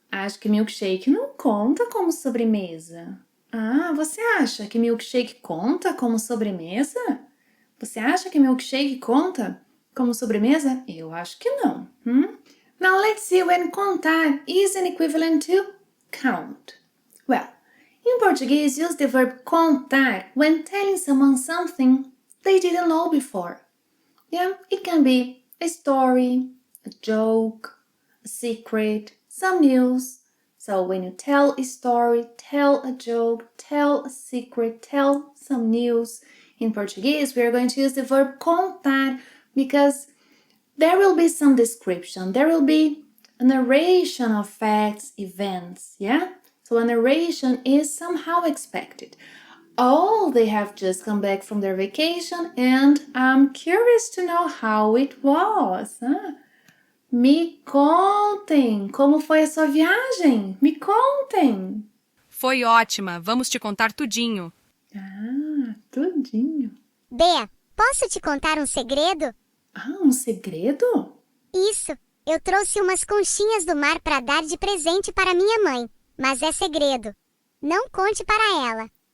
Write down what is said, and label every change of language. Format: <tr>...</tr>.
<pt>Acho que milkshake não conta como sobremesa. Você acha que milkshake conta como sobremesa? Você acha que milkshake conta como sobremesa? Eu acho que não.</pt> <en>Now let's see when contar is an equivalent to count. Well, in Portuguese, use the verb contar when telling someone something they didn't know before. Yeah, it can be a story, a joke, a secret, some news. So when you tell a story, tell a joke, tell a secret, tell some news. In Portuguese, we are going to use the verb contar because there will be some description. There will be a narration of facts, events, yeah? So a narration is somehow expected. They have just come back from their vacation and I'm curious to know how it was.</en> <pt>Me contem, como foi a sua viagem? Me contem. Foi ótima, vamos te contar tudinho. Tudinho. Bea, posso te contar um segredo? Um segredo? Isso, eu trouxe umas conchinhas do mar para dar de presente para minha mãe, mas é segredo. Não conte para ela.</pt>